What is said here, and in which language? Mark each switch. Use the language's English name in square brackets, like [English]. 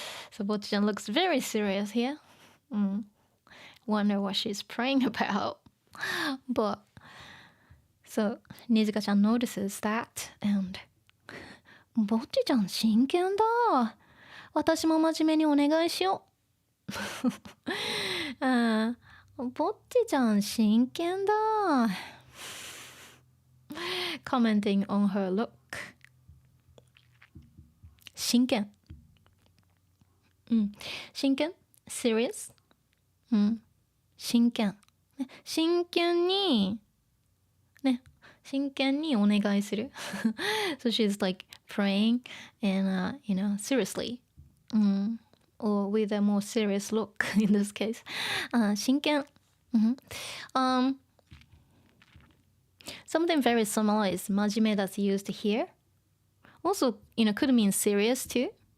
[English] So Bocchi-chan looks very serious here. Wonder what she's praying about. But so Nijika-chan notices that and [Japanese] ぼっちちゃん真剣だ。私も真面目にお願いしよう。ぼっちちゃん真剣だ。 [English] Commenting on her look. [Japanese] 真剣。真剣 [English] serious、 [Japanese] 真剣。真剣に真剣にお願いする。 [English] So she's like praying and, seriously. Or with a more serious look in this case. [Japanese] 真剣。 [English] Something very similar is 真面目 that's used here. Also, could mean serious too.